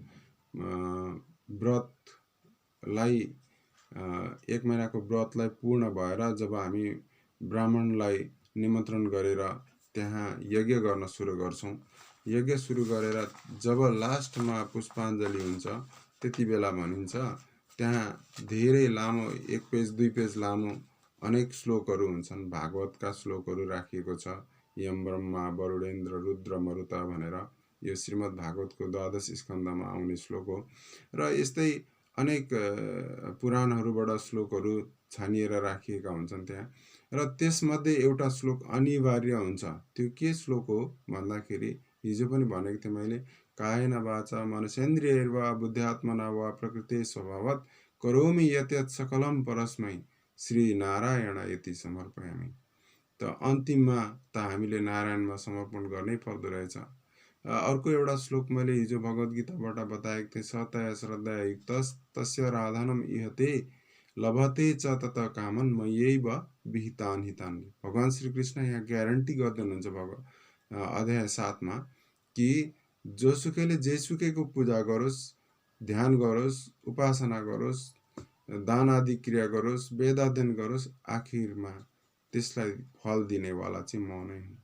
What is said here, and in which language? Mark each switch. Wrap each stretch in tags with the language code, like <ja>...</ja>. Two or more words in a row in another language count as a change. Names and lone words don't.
<ne>व्रतलाई 1 महिनाको व्रतलाई पूर्ण भएर जब हामी ब्राह्मणलाई निमन्त्रण गरेर त्यहाँ यज्ञ गर्न सुरु गर्छौँ, यज्ञ सुरु गरेर जब लास्टमा पुष्पाञ्जली हुन्छ त्यति बेला भनिन्छ, त्यहाँ धेरै लामो 1 पेज 2 पेज लामो अनेक श्लोकहरू हुन्छन्, भागवतका श्लोकहरू राखिएको छ।</ne> <sa>यम ब्रह्मा वरुणेन्द्र रुद्र मरुता</sa> <ne>भनेर यो श्रीमद् भागवतको 12 स्कन्धमा आउने श्लोक हो। र यस्तै अनेक पुराणहरूबाट श्लोकहरू छानिएर राखिएका हुन्छन् त्यहाँ। र त्यसमध्ये एउटा श्लोक अनिवार्य हुन्छ। त्यो के श्लोक हो भन्दाखेरि, हिजो पनि भनेको थिएँ मैले,</ne> <sa>कायेन वाचा मनसेन्द्रियैर्वा बुद्ध्यात्मना वा प्रकृते स्वभावत् करोमि यत् यत् सकलं परस्मै श्री नारायण यति समर्पयामि।</sa> <ne>त अन्तिममा त हामीले नारायणमा समर्पण गर्नै पर्दो रहेछ। अर्को एउटा श्लोक मैले हिजो भगवद् गीताबाट बताएको थिएँ,</ne> <sa>सतया श्रद्धया युक्तस् तस्य राधनम इहते लभते च तत कामन मय्यैव विहितान् हितान्।</sa> <ne>भगवान श्रीकृष्ण यहाँ ग्यारेन्टी गर्दै हुनुहुन्छ अध्याय 7 मा कि जोसुकैले जेसुकैको पूजा गरोस्, ध्यान गरोस्, उपासना गरोस्, दान आदि क्रिया गरोस्, वेद अध्ययन गरोस्, आखिरमा त्यसलाई फल दिनेवाला चाहिँ म नै हुँ।</ne>